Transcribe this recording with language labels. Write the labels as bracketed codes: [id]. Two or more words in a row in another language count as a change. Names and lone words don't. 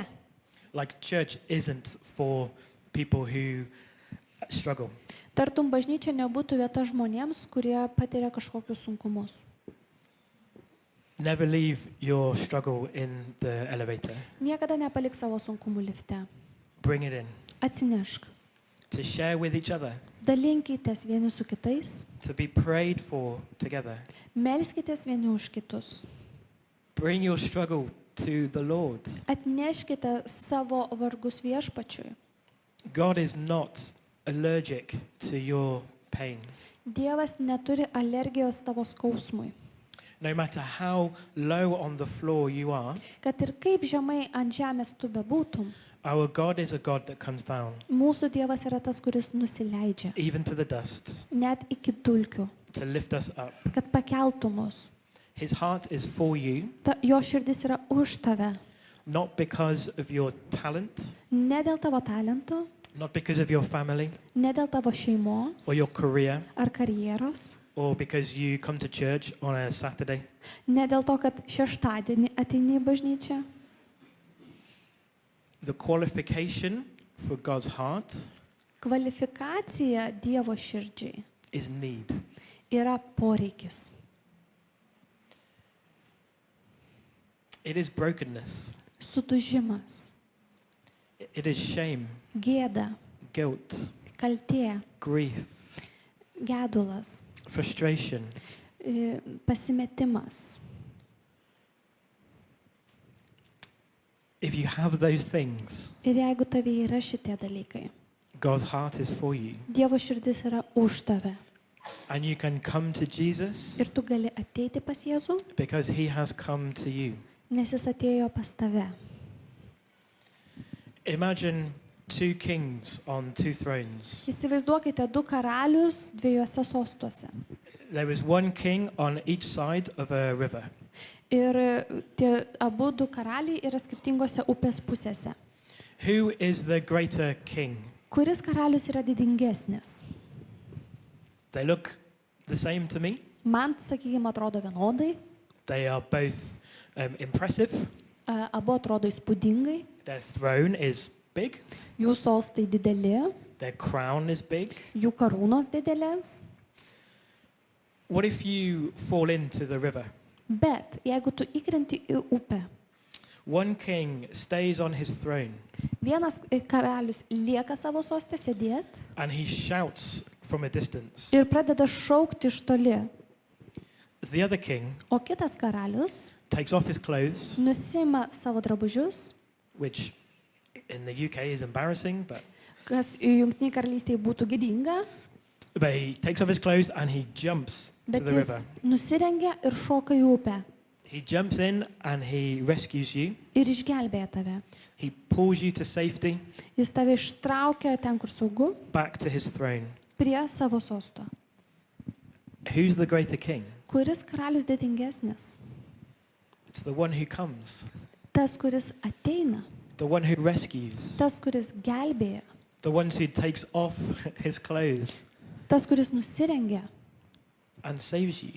[en] Like church isn't for people who struggle. [lt] Tartum bažnyčia nebūtų vieta žmonėms, kurie patiria kažkokius sunkumus. [en] Never leave your struggle in the elevator. [lt] Niekada nepalik savo sunkumų lifte. [en] Bring it in. [lt] Atsinešk. [en] To share with each other. [lt] Dalinkitės vieni su kitais. [en] To be prayed for together. [lt] Melskitės vieni už kitus. [en] Bring your struggle to the Lord. [lt] Atneškite savo vargus Viešpačiui. [en] God is not allergic to your pain. [lt] Dievas neturi alergijos tavo skausmui. [en] No matter how low on the floor you are, [lt] Kad ir kaip žemai ant žemės tu bebūtum, [en] our God is a God that comes down, [lt] mūsų Dievas yra tas, kuris nusileidžia, [en] even to the dust, [lt] net iki dulkių, [en] to lift us up. [lt] kad pakeltų mus. [en] His heart is for you, [lt] Jo širdis yra už tave. [en] not because of your talent, [lt] Ne dėl tavo talento, [en] not because of your family [lt] ne dėl tavo šeimos [en] or your career, [lt] ar karjeros, [en] or because you come to church on a Saturday. [lt] ne dėl to, kad šeštadienį ateini į bažnyčią. [en] The qualification for God's heart [lt] Kvalifikacija Dievo širdžiai [en] is need. [lt] yra poreikis. [en] It is brokenness. [lt] Sudužimas, [en] It is shame, [lt] gėda, [en] guilt, [lt] kaltė, [en] grief, [lt] gedulas, [en] frustration. [lt] Pasimetimas. [en] If you have those things, [lt] Ir jeigu tave yra šitie dalykai, [en] God's heart is for you. [lt] Dievo širdis yra už tave. [en] And you can come to Jesus [lt] Ir tu gali ateiti pas Jėzų, [en] because he has come to you. [lt] nes jis atėjo pas tave. [en] Imagine two kings on two thrones. [lt] Įsivaizduokite du karalius dviejose sostuose. [en] There was one king on each side of a river. [lt] Ir tie abu du karaliai yra skirtingose upės pusėse. [en] Who is the greater king? [lt] Kuris karalius yra didingesnis? [en] They look the same to me. [lt] Man, sakykime, atrodo vienodai, [en] They are both impressive. [lt] abu atrodo įspūdingai, [en] Their throne is big. [lt] jų sostai dideli, [en] Their crown is big. [lt] jų karūnos didelės. [en] What if you fall into the river? [lt] Bet jeigu tu įkrenti į upę, [en] One king stays on his throne [lt] vienas karalius lieka savo sostę sėdėti [en] and he shouts from a distance. [lt] ir pradeda šaukti iš toli, [en] The other king [lt] o kitas karalius [en] takes off his clothes, [lt] nusima savo drabužius, [en] which in the UK is embarrassing, [lt] kas Jungtinėje karalystėje būtų gėdinga, [en] but he takes off his clothes and he jumps to [lt] bet [en] the river. [lt] jis nusirengia ir šoka į upę [en] He jumps in and he rescues you. [lt] ir išgelbėja tave. [en] He pulls you to safety [lt] Jis tave ištraukia ten, kur saugu, [en] back to his throne. [lt] prie savo sosto. [en] Who's the greater king? [lt] Kuris karalius didingesnis? [en] It's the one who comes. [lt] Tas, kuris ateina. [en] the one who rescues, [lt] tas, kuris gelbėja, [en] the one who takes off his clothes [lt] tas, kuris nusirengia [en] and saves you.